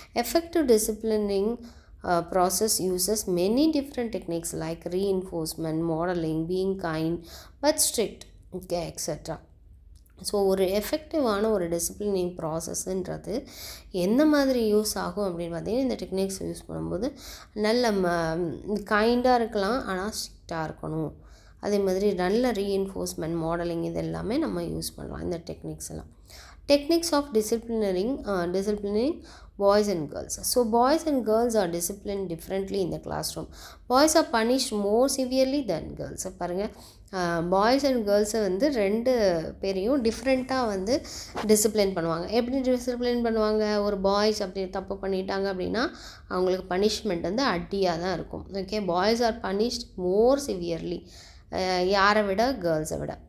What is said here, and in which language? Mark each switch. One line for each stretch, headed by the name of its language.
English: Effective disciplining process uses many different techniques like reinforcement, modeling, being kind but strict, okay, etc.
Tamil: So ஒரு எஃபெக்டிவான ஒரு disciplining ப்ராசஸ்ன்றது எந்த மாதிரி use ஆகும் அப்படின்னு பார்த்தீங்கன்னா, இந்த டெக்னிக்ஸ் யூஸ் பண்ணும்போது நல்ல கைண்டாக இருக்கலாம், ஆனால் ஸ்ட்ரிக்டாக இருக்கணும். அதே மாதிரி நல்ல ரீஎன்ஃபோர்ஸ்மெண்ட், மாடலிங், இது எல்லாமே நம்ம யூஸ் பண்ணலாம் இந்த டெக்னிக்ஸ் எல்லாம்.
English: Techniques of disciplining boys and girls. So boys and girls are disciplined differently in the classroom. Boys are punished more severely than girls.
Tamil: பாருங்கள், பாய்ஸ் அண்ட் கேர்ள்ஸை வந்து 2 பேரையும் டிஃப்ரெண்ட்டாக வந்து டிசிப்ளின் பண்ணுவாங்க. எப்படி டிசிப்ளின் பண்ணுவாங்க? ஒரு பாய்ஸ் அப்படி தப்பு பண்ணிட்டாங்க அப்படின்னா அவங்களுக்கு பனிஷ்மெண்ட் வந்து அடியாக தான் இருக்கும். ஓகே,
English: boys are punished more severely,
Tamil: யாரை விட கேர்ள்ஸை விட.